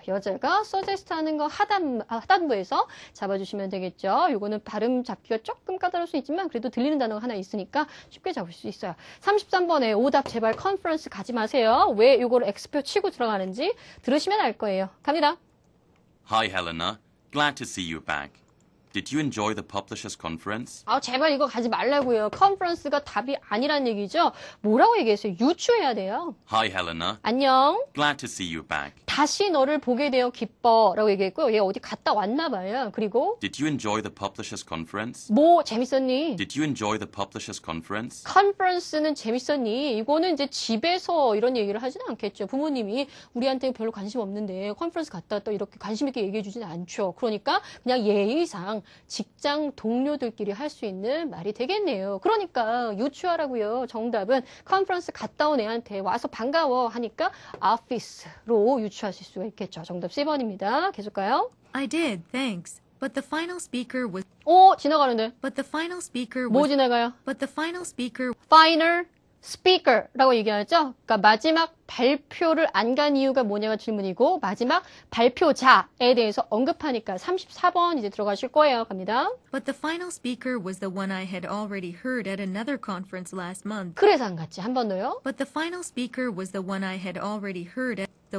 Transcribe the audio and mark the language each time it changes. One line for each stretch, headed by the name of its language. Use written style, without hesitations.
Korean: 여자가 suggest 하는 거 하단부에서 잡아주시면 되겠죠. 요거는 발음 잡기가 조금 까다로울 수 있지만 그래도 들리는 단어가 하나 있으니까 쉽게 잡을 수 있어요. 33번에 오답 제발 컨퍼런스 가지 마세요. 왜 요거를 X표 치고 들어가는지 들으시면 알 거예요. 갑니다.
English: Hi, Helena. Glad to see you back. Did you enjoy the publishers conference?
Korean: 제발 이거 가지 말라고요. 컨퍼런스가 답이 아니란 얘기죠. 뭐라고 얘기했어요? 유추해야 돼요.
English: Hi, Helena.
Korean: 안녕.
English: Glad to see you back.
Korean: 다시 너를 보게 되어 기뻐라고 얘기했고요. 얘 어디 갔다 왔나 봐요. 그리고
English: Did you enjoy the publishers conference?
Korean: 뭐 재밌었니?
English: Did you enjoy the publishers conference?
Korean: 컨퍼런스는 재밌었니? 이거는 이제 집에서 이런 얘기를 하지는 않겠죠. 부모님이 우리한테 별로 관심 없는데 컨퍼런스 갔다 왔다 이렇게 관심 있게 얘기해 주지는 않죠. 그러니까 그냥 예의상 직장 동료들끼리 할 수 있는 말이 되겠네요. 그러니까 유추하라고요. 정답은 컨퍼런스 갔다 온 애한테 와서 반가워 하니까 office로 유추하실 수가 있겠죠. 정답 C번입니다. 계속 가요.
English: I did, thanks. But the final speaker was
Korean: 지나가는데.
English: but the final speaker
Korean: 뭐
English: was
Korean: 지나가요?
English: but the final speaker
Korean: final speaker라고 얘기하죠. 그러니까 마지막 발표를 안 간 이유가 뭐냐가 질문이고 마지막 발표자에 대해서 언급하니까 34번 이제 들어가실 거예요. 갑니다.
English: But the final speaker was the one I had already heard at another conference last month.
Korean: 그래서 안 갔지. 한 번 더요.
English: But the final speaker was the one I had already heard at